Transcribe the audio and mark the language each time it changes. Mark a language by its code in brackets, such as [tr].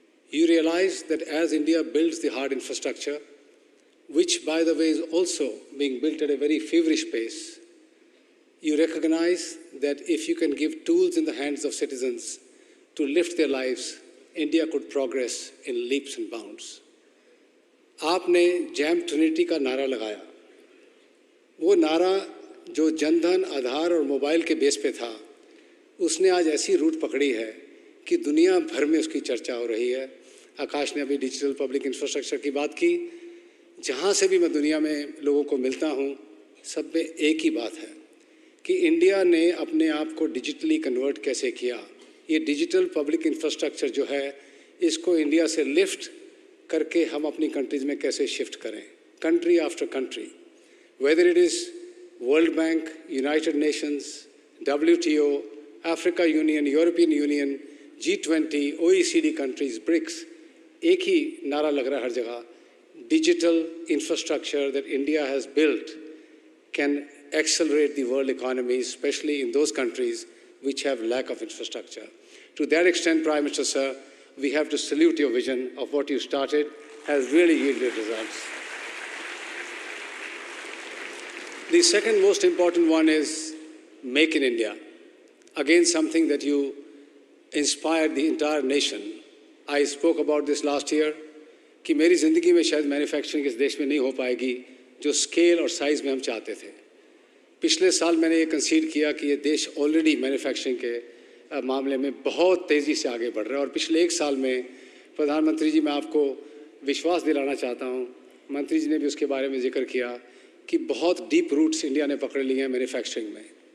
[en] You realize that as India builds the hard infrastructure, which by the way is also being built at a very feverish pace, you recognize that if you can give tools in the hands of citizens to lift their lives, India could progress in leaps and bounds. [hi] आपने jam Trinity का नारा लगाया। वो नारा जो जनधन, आधार और mobile के base पे था, उसने आज ऐसी रूट पकड़ी है कि दुनिया भर में उसकी चर्चा हो रही है। आकाश ने अभी डिजिटल पब्लिक इंफ्रास्ट्रक्चर की बात की। जहाँ से भी मैं दुनिया में लोगों को मिलता हूँ, सब में एक ही बात है कि इंडिया ने अपने आप को डिजिटली कन्वर्ट कैसे किया। ये डिजिटल पब्लिक इंफ्रास्ट्रक्चर जो है, इसको इंडिया से लिफ्ट करके हम अपनी कंट्रीज़ में कैसे शिफ्ट करें, country after country, [en] whether it is World Bank, United Nations, WTO, Africa Union, European Union, G20, OECD countries, BRICS, [hi] एक ही नारा लग रहा है हर जगह, [en] Digital infrastructure that India has built can accelerate the world economy, especially in those countries which have lack of infrastructure. To that extent, Prime Minister, sir, we have to salute your vision of what you started has really yielded results. The second most important one is Make in India. Again, something that you inspired the entire nation. I spoke about this last year [hi] कि मेरी ज़िंदगी में शायद manufacturing इस देश में नहीं हो पाएगी जो स्केल और साइज़ में हम चाहते थे। पिछले साल मैंने ये कंसीड किया कि ये देश ऑलरेडी मैन्युफैक्चरिंग के मामले में बहुत तेज़ी से आगे बढ़ रहा है और पिछले एक साल में प्रधानमंत्री जी, मैं आपको विश्वास दिलाना चाहता हूँ, मंत्री जी ने भी उसके बारे में जिक्र किया कि बहुत डीप रूट्स इंडिया ने पकड़ लिए हैं मैन्युफैक्चरिंग में।